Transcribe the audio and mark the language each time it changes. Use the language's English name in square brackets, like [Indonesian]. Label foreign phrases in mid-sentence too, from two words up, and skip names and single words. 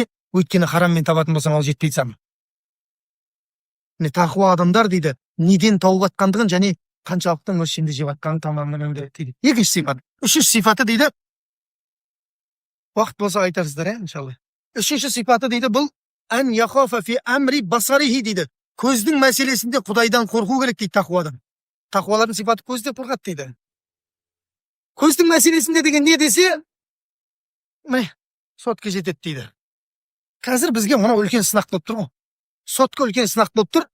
[Kazakh] Өйткені хараммен табатын болсаң, ол жетпейді саған. Тақуа адамдар дейді, неден тауып жатқандығын және қаншалықты мөлшерде жеп жатқанын тамамынан біледі дейді. Екінші сипат. Үшінші сипаты дейді, уақыт болса айтарсыздар, иншалла. Үшінші сипаты дейді, бұл [Arabic] أن يخاف في أمر بصره [Kazakh] дейді. Көздің мәселесінде Құдайдан қорқу керек дейді тақуадан. Тақуалардың сипаты көзде қорқады дейді. Көздің мәселесінде деген не десе, сотқа жетеді дейді. Қазір бізге мына үлкен сынақ болып тұр ғой. Сотқа үлкен сынақ болып тұр.